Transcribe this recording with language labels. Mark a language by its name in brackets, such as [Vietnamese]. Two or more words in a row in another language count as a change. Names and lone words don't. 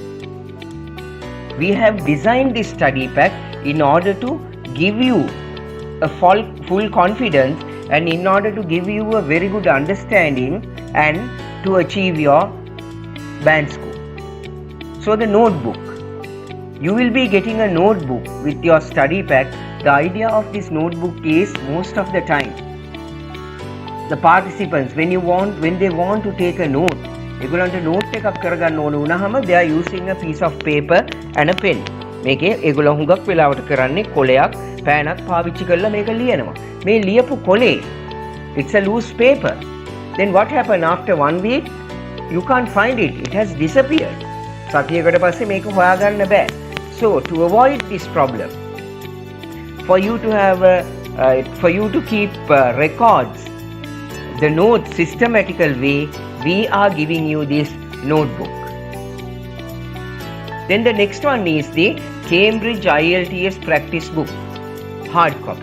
[English] We have designed this study pack in order to give you a full confidence and in order to give you a very good understanding and to achieve your band score. So the notebook. You will be getting a notebook with your study pack. The idea of this notebook is most of the time the participants when they want to take a note, [Sinhala] ඒගොල්ලන්ට note එකක් කරගන්න ඕන වුණාම [English] they are using a piece of paper and a pen. [Sinhala] මේකේ ඒගොල්ලෝ හුඟක් වෙලාවට කරන්නේ කොලයක් පෑනක් පාවිච්චි කරලා මේක ලියනවා. මේ ලියපු කොලේ [English] it's a loose paper. Then what happened after 1 week? You can't find it. It has disappeared. [Sinhala] සතියකට පස්සේ මේක හොයාගන්න බෑ. [English] So to avoid this problem, for you to keep records, the notes systematical way, we are giving you this notebook. Then the next one is the Cambridge IELTS practice book hard copy.